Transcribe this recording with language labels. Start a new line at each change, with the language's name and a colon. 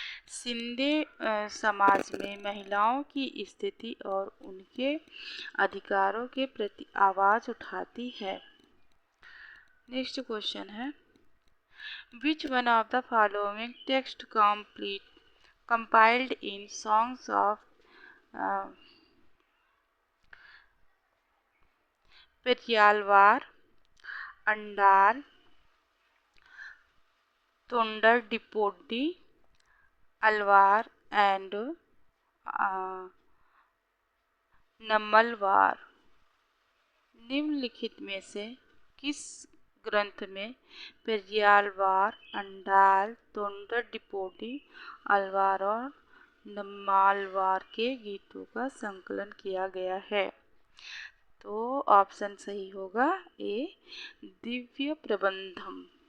Hindi: शिंदे समाज में महिलाओं की स्थिति और उनके अधिकारों के प्रति आवाज़ उठाती है।
English: Next question है, which one of the following text compiled in songs of Peryalvar, Andal, Tondar-Dipodi, Alvar and Nammalvar.
Hindi: निम्नलिखित में से किस ग्रंथ में पेरियालवार, अंडाल, तोंडर-डिपोडी, अलवार और नम्मालवार के गीतों का संकलन किया गया है? तो ऑप्शन सही होगा ए, दिव्य प्रबंधम।